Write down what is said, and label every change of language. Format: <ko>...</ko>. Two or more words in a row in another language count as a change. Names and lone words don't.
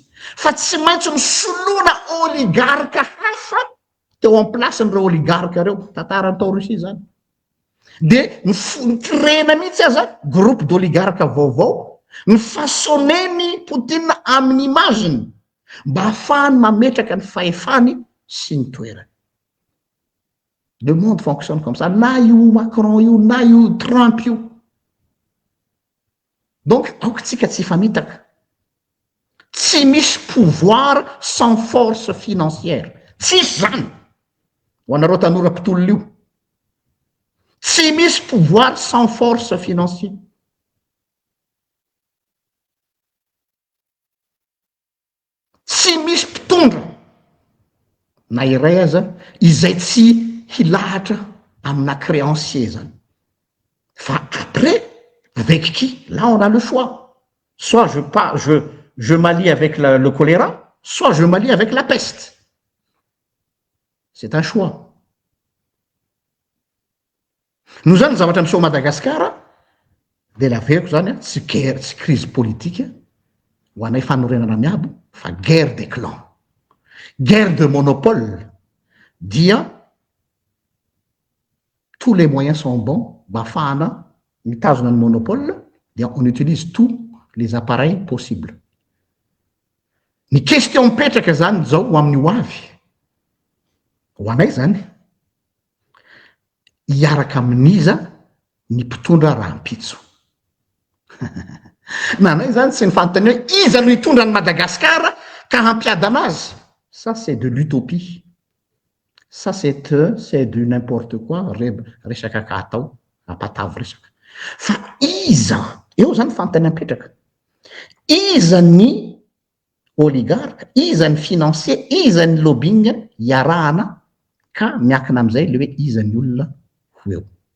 <mg>Fa tsy maintsy misoloana oligarque hafa teo</mg> <fr>en place</fr> <mg>n'ireo oligarque reo, tantara tao Russie zany. De ny mihitsy aza</mg> <fr>groupe d'oligarque</fr> <mg>vaovao, ny façonneny Poutine amin'ny imaginy mba ahafahany mametraka ny fahefany sy ny toerany.</mg> <fr>Le monde fonctionne comme ça.</fr> <mg>Na io Macron io, na io Trump io. Donc, aokatsika tsy famitaka. Tsy misy</mg> <fr>pouvoir sans force financière.</fr> <mg>Tsisy zany. Ho anareo tanora mpitolona io. Tsy misy</mg> <fr>pouvoir sans force financière.</fr> <mg>Tsy misy mpitondra na iray aza izay tsy hilahatra amina créancier zany.</mg> <fr>Fa après, avec qui? Là, on a le choix. Soit je m'allie avec le choléra, soit je m'allie avec la peste. C'est un choix. Nous avons</fr> <mg>zavatra miseho Madagasikara, de laveko zany tsy</mg> <fr>crise politique,</fr> <mg>ho anay fanorenana miabo, fa</mg> <fr>guerre des clans. Guerre de monopole. Dia tous les moyens sont bons,</fr> <mg>bafana mitazona ny</mg> <fr>monopole, dia on utilise tous les appareils possibles.</fr> <mg>Ny question mipetraka zany zao ho amin'ny ho avy. Ho anay zany, hiaraka amin'iza ny mpitondra rahampitso. Na anay zany tsy nifantany hoe iza no hitondra ny Madagasikara ka hampiada anazy.</mg> <fr>Ça c'est de l'utopie. Ça c'est du n'importe quoi,</fr> <mg>resaka katao, apatavy resaka. Fa iza, eo zany fantany apetraka. Iza ny oligarque, iza ny financier, iza ny lobbying iarahana ka miakina am'izay le hoe iza ny olona ho eo.</mg>